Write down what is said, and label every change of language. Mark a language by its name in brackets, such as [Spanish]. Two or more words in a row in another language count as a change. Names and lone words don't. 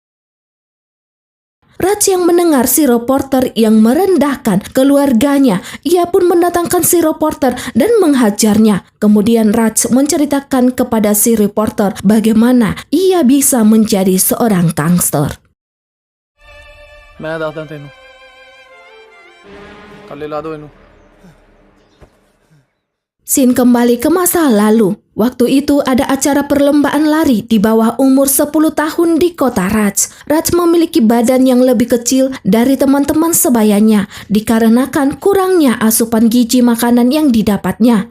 [Indonesian] Raj yang mendengar si reporter yang merendahkan keluarganya, ia pun mendatangkan si reporter dan menghajarnya. Kemudian Raj menceritakan kepada si reporter bagaimana ia bisa menjadi seorang gangster. [Punjabi] ਮੈਂ ਦਾਦਾ ਤੈਨੂੰ ਕੱਲ੍ਹ ਲਾ ਦੋ ਇਨੂੰ. [Indonesian] Scene kembali ke masa lalu. Waktu itu ada acara perlombaan lari di bawah umur 10 tahun di kota Raj. Raj memiliki badan yang lebih kecil dari teman-teman sebayanya dikarenakan kurangnya asupan gizi makanan yang didapatnya.